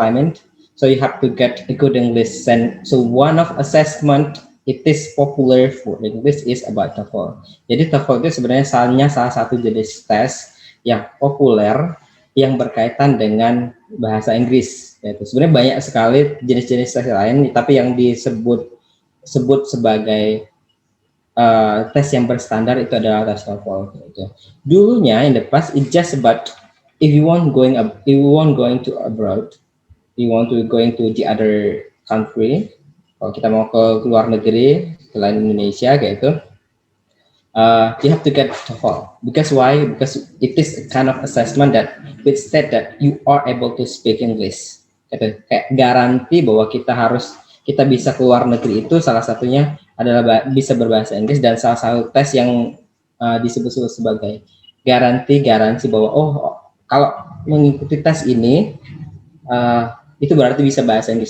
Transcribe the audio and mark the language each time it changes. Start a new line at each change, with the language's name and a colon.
English: I mean, so you have to get a good English. And so one of assessment it is popular for English is about TOEFL.
Indonesian: Jadi TOEFL itu sebenarnya salah satu jenis tes yang populer yang berkaitan dengan bahasa Inggris. Itu sebenarnya banyak sekali jenis-jenis tes lain, tapi yang disebut sebagai tes yang berstandar itu adalah tes TOEFL. Gitu. Dulunya
English: in the past it just about if you want going to abroad, you want to going to the other country,
Indonesian: kalau kita mau ke luar negeri selain Indonesia kayak itu,
English: you have to get TOEFL. Because why? Because it is a kind of assessment that which state that you are able to speak English.
Indonesian: Kayak garansi bahwa kita bisa keluar negeri itu salah satunya adalah bisa berbahasa Inggris, dan salah satu tes yang disebut sebagai garansi bahwa kalau mengikuti tes ini itu berarti bisa bahasa Inggris.